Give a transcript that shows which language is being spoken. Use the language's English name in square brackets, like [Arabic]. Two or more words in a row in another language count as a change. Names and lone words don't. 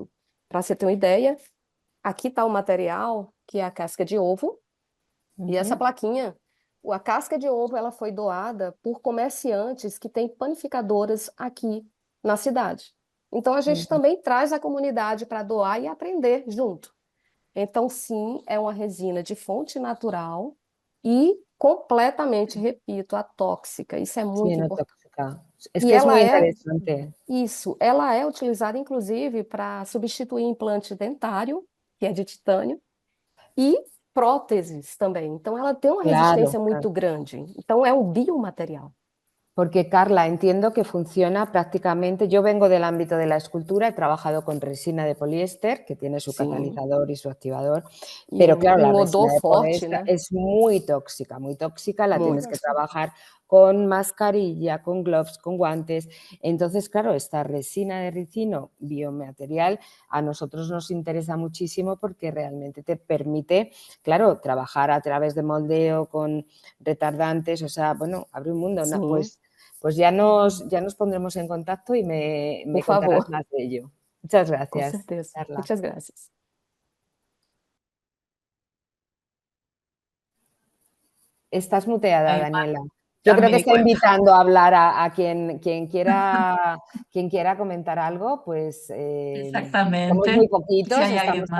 [Portuguese] Para você ter uma ideia, aqui está o material, que é a casca de ovo, E essa plaquinha, a casca de ovo, ela foi doada por comerciantes que têm panificadoras aqui na cidade. Então, a gente também traz a comunidade para doar e aprender junto. Então, sim, é uma resina de fonte natural e completamente, repito, atóxica. Isso é [Spanish] Sí, [Portuguese] muito [Spanish] no [Portuguese] importante. [Spanish] tóxica. Es [Portuguese] E [Spanish] que es [Portuguese] ela [Spanish] muy [Portuguese] é, [Spanish] interesante. [Portuguese] isso, ela é utilizada, inclusive, para substituir implante dentário, que é de titânio, e próteses também. Então, ela tem uma [Spanish] Claro, [Portuguese] resistência [Spanish] claro. [Portuguese] muito grande. Então, é um biomaterial. [Spanish] Porque, Carla, entiendo que funciona prácticamente. Yo vengo del ámbito de la escultura, he trabajado con resina de poliéster, que tiene su [Portuguese] Sim. [Spanish] catalizador y su activador, [Portuguese] E [Spanish] pero claro, la [Portuguese] um [Spanish] resina [Portuguese] odor [Spanish] de [Portuguese] forte, [Spanish] poliéster [Portuguese] né? [Spanish] es muy tóxica, la tienes [Portuguese] Muito. [Spanish] que trabajar con mascarilla, con gloves, con guantes. Entonces, claro, esta resina de ricino biomaterial a nosotros nos interesa muchísimo porque realmente te permite, claro, trabajar a través de moldeo con retardantes, o sea, bueno, abre un mundo, [Portuguese] Sim, [Spanish] pues ya nos pondremos en contacto y me [Portuguese] por [Spanish] contarás [Portuguese] favor. [Spanish] más de ello. Muchas [Portuguese] Com [Spanish] gracias, [Portuguese] certeza. [Spanish] Carla. [Portuguese] Muitas graças. [Spanish] Estás muteada, Ahí va, Daniela. ya Yo creo me que di está cuenta. invitando a hablar a quien quiera comentar algo, pues somos muy Exactamente. Si poquitos, hay alguien estamos